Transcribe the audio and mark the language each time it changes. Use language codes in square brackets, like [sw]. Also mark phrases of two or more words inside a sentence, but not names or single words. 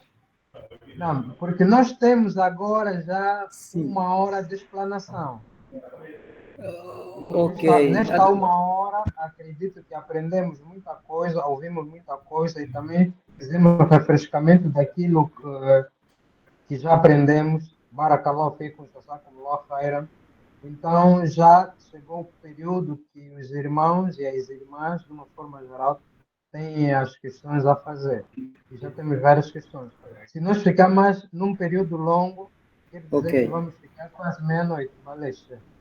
[pt] Não, porque nós temos agora já Sim. 1 hora de explanação. Ok. Nesta 1 hora, acredito que aprendemos muita coisa, ouvimos muita coisa e também fizemos refrescamento daquilo que já aprendemos. [ar] بارك الله فيكم، جزاكم الله خيرا. [pt] Então, já chegou o período que os irmãos e as irmãs, de uma forma geral, têm as questões a fazer. E já temos várias questões. Se nós ficarmos mais num período longo, quer dizer que vamos ficar quase meia-noite. Valeu, chefe.